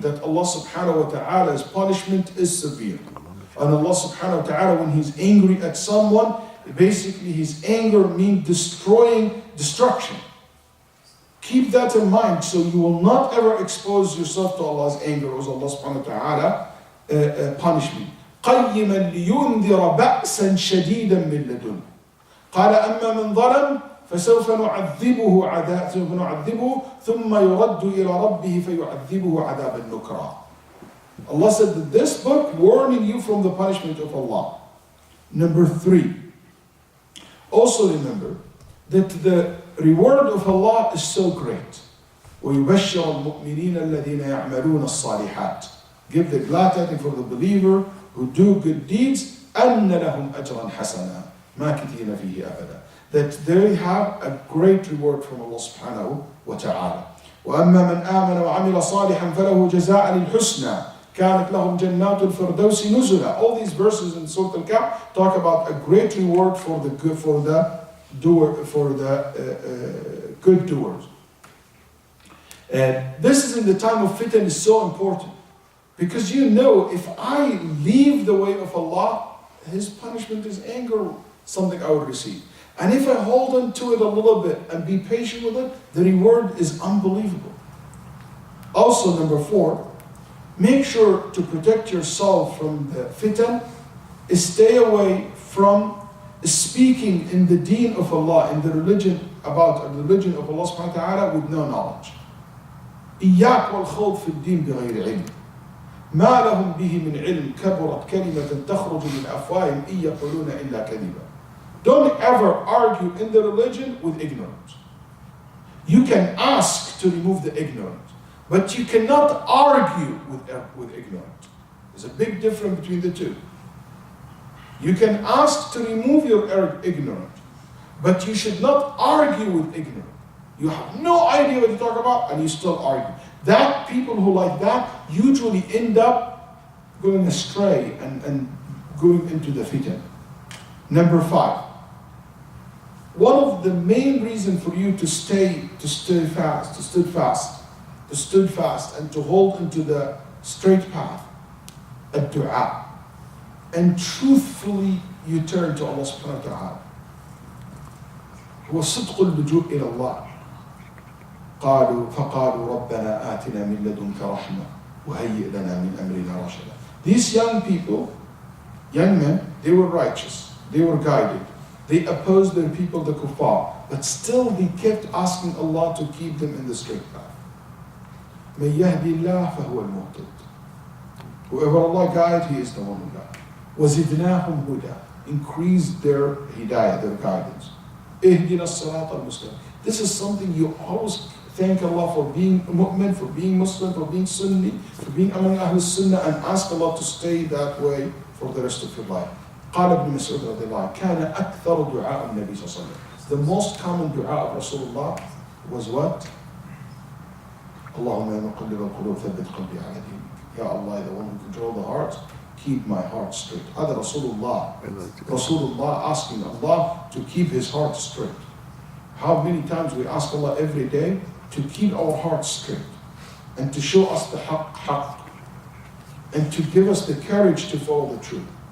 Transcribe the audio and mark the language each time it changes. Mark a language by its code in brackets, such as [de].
[en] That Allah subhanahu wa ta'ala's punishment is severe. And Allah subhanahu wa ta'ala, when He's angry at someone, basically His anger means destruction. Keep that in mind, so you will not ever expose yourself to Allah's anger or Allah subhanahu wa ta'ala punishment. [ar] قيما لينذر بأسا شديدا من لدنه. قال أما من ظلم فسوف نعذبه ثم يرد إلى ربه فيعذبه عذابا نكرا. [en] Allah said that this book warning you from the punishment of Allah. Number 3. Also remember that the reward of Allah is so great. [ar] ويبشر المؤمنين الذين يعملون الصالحات. [en] Give the glad tidings for the believer who do good deeds, [ar] أن لهم أجرا حسنا ماكثين فيه أبدا. [en] That they have a great reward from Allah subhanahu wa ta'ala. [ar] وأما من آمن وعمل صالحا فله جزاء الحسنى كانت لهم جنات الفردوس نزلا. [en] All these verses in Surah Al-Kahf talk about a great reward for the good, for the good doers. This is in the time of fitan is so important. Because you know, if I leave the way of Allah, His punishment is anger, something I would receive. And if I hold on to it a little bit and be patient with it, the reward is unbelievable. Also, number 4, make sure to protect yourself from the fitan. Stay away from speaking in the deen of Allah, in the religion, about the religion of Allah subhanahu wa ta'ala with no knowledge. [ar] إياك والخوض في الدين بغير علم. ما لهم به من علم كبرت كلمة تخرج من أفواههم إن يقولون إلا كذبا. [en] Don't ever argue in the religion with ignorance. You can ask to remove the ignorance, but you cannot argue with ignorance. There's a big difference between the two. You can ask to remove your ignorance, but you should not argue with ignorance. You have no idea what you talk about, and you still argue. That people who like that usually end up going astray and going into the fitan. Number 5. One of the main reasons for you to stood fast, and to hold into the straight path, ad-du'a. And truthfully you turn to Allah subhanahu wa ta'ala. [ar] هو صدق اللجوء إلى الله. فقالوا ربنا آتنا من لدنك رحمة وهيئ لنا من أمرنا رشدا. [en] These young people, young men, they were righteous, they were guided, they opposed their people, the kuffar, but still they kept asking Allah to keep them in the straight path. [ar] من يهدي الله فهو المهتد. [en] Whoever Allah guides, He is the one who guides. [ar] وزدناهم هدى. [en] Increased their hidayah, their guidance. [ar] اهدنا الصراط المستقيم. [en] This is something you always thank Allah for being mu'min, for being Muslim, for being Sunni, for being among Ahl Sunnah, and ask Allah to stay that way for the rest of your life. [ar] قال ابن مسعود رضي الله عنه كان أكثر دعاء النبي صلى الله عليه وسلم. [en] The most common dua of Rasulullah was what? [ar] اللهم يا مقلب القلوب ثبت قلبي على دينك. [en] Ya Allah, the one who controls the heart, keep my heart straight. [ar] هذا [en] Rasulullah asking Allah to keep his heart straight. How many times we ask Allah every day to keep our hearts straight and to show us the haqq and to give us the courage to follow the truth.